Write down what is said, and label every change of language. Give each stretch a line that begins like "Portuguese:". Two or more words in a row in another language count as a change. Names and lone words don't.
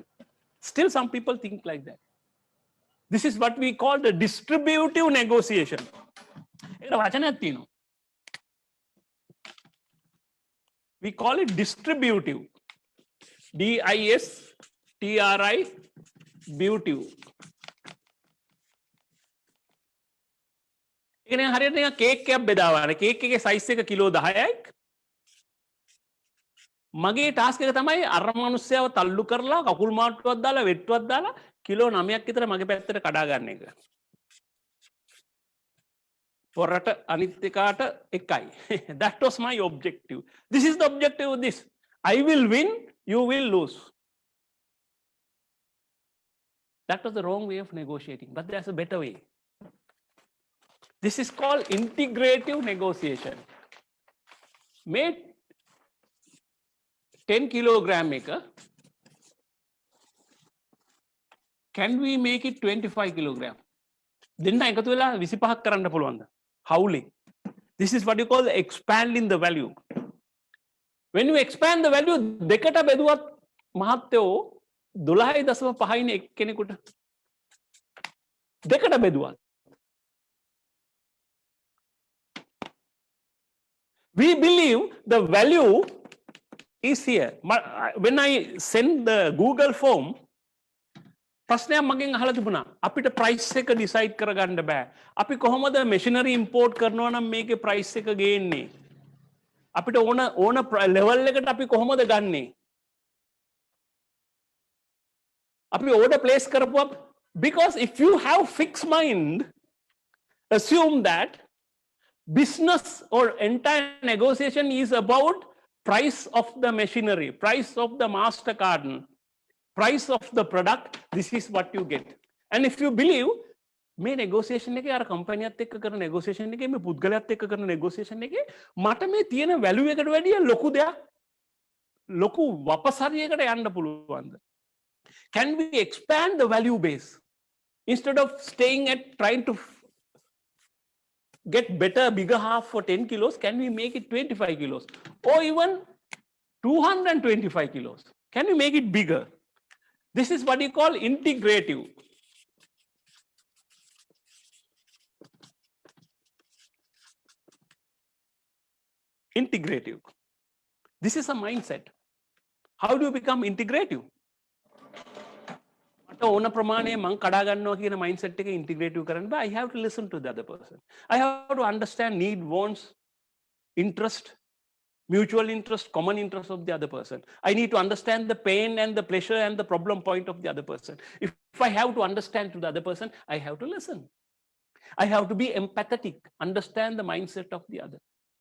English: Still some people think like that. This is what we call the distributive negotiation.
Sinhala: ඒකට වචනයක් තියෙනවා.
English: We call it distributive. D-I-S-T-R-I-butive.
Sinhala: ඉගෙන හරියට නිකන් කේක් එකක් බෙදාවන. කේක් එකේ සයිස් එක කිලෝ 10යි. මගේ ටාස්ක් එක තමයි අර මිනිස්සයව තල්ලු කරලා කකුල් මාට්ටුවක් දාලා වෙට්ටුවක් දාලා කිලෝ 9ක් විතර මගේ පැත්තට කඩා ගන්න එක. පොරට අනිත් එකාට එකයි.
English: That was my objective. This is the objective of this. I will win, you will lose. That was the wrong way of negotiating, but there's a better way. This is called integrative negotiation. Made 10 kilogram maker. Can we make it 25 kilogram?
Sinhala: දෙන්න එකතු වෙලා 25ක් කරන්න පුළුවන්ද?
English: Howling. This is what you call expanding the value. When you expand the value,
Sinhala: දෙකට බෙදුවත් මහත්යෝ 12.5 එක්කෙනෙකුට. දෙකට බෙදුවත්.
English: We believe the value is here. When I send the Google form,
Sinhala: ප්‍රශ්නයක් මගෙන් අහලා තිබුණා. අපිට price එක decide කරගන්න බෑ. අපි කොහොමද
English: machinery import
Sinhala: කරනවා නම් මේකේ price එක ගේන්නේ? අපිට ඕන level එකට අපි කොහොමද ගන්නෙ?
English: අපි order place කරපුවා, because if you have fixed mind, assume that business or entire negotiation is about price of the machinery, price of the master carton, price of the product. This is what you get. And if you believe
Sinhala: මේ negotiation එකේ අර කම්පැනියත් එක්ක කරන negotiation එකේ මේ පුද්ගලයාත් එක්ක කරන negotiation එකේ මට මේ තියෙන value එකට වැඩිය ලොකු දෙයක්, ලොකු වපසරියකට යන්න පුළුවන්ද?
English: Can we expand the value base instead of staying at trying to get better bigger half for 10 kilos? Can we make it 25 kilos or even 225 kilos? Can we make it bigger? This is what you call integrative. Integrative. This is a mindset. How do you become integrative?
Sinhala: මට ඕන ප්‍රමාණය මං කඩා ගන්නවා කියන mindset එක integrative කරන්න බෑ.
English: I have to listen to the other person. I have to understand need, wants, interest, mutual interest, common interest of the other person. I need to understand the pain and the pleasure and the problem point of the other person. If I have to understand to the other person, I have to listen. I have to be empathetic, understand the mindset of the other.